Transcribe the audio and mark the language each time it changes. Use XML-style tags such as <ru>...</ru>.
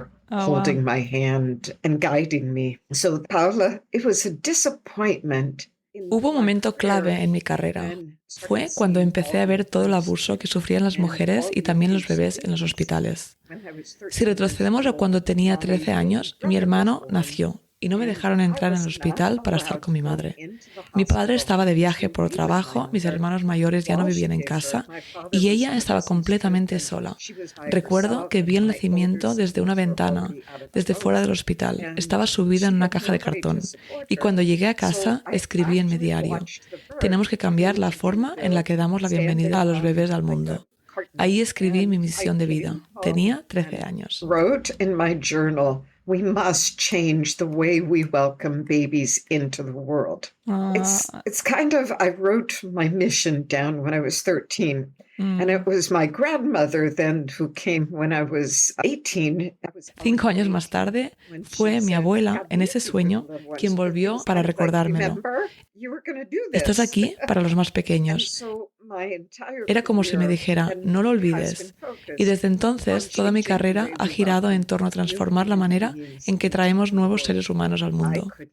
<en>Holding my hand and guiding me. So, Paula, it was a disappointment.</en> <es>Hubo un momento clave en mi carrera. Fue cuando empecé a ver todo el abuso que sufrían las mujeres y también los bebés en los hospitales. Si retrocedemos a cuando tenía 13 años, mi hermano nació y no me dejaron entrar en el hospital para estar con mi madre. Mi padre estaba de viaje por trabajo, mis hermanos mayores ya no vivían en casa y ella estaba completamente sola. Recuerdo que vi el nacimiento desde una ventana, desde fuera del hospital. Estaba subida en una caja de cartón y cuando llegué a casa escribí en mi diario: tenemos que cambiar la forma en la que damos la bienvenida a los bebés al mundo. Ahí escribí mi misión de vida. Tenía 13 años.</es> <en>Wrote in my journal, we must change the way we welcome babies into the world. It's kind of, I wrote my mission down when I was 13. And it was my grandmother then who came when I was 18.</en> <es>5 años más tarde, fue mi abuela, en ese sueño, quien volvió para recordármelo. Estás aquí para los más pequeños. Era como si me dijera, no lo olvides. Y desde entonces, toda mi carrera ha girado en torno a transformar la manera en que traemos nuevos seres humanos al mundo.</es>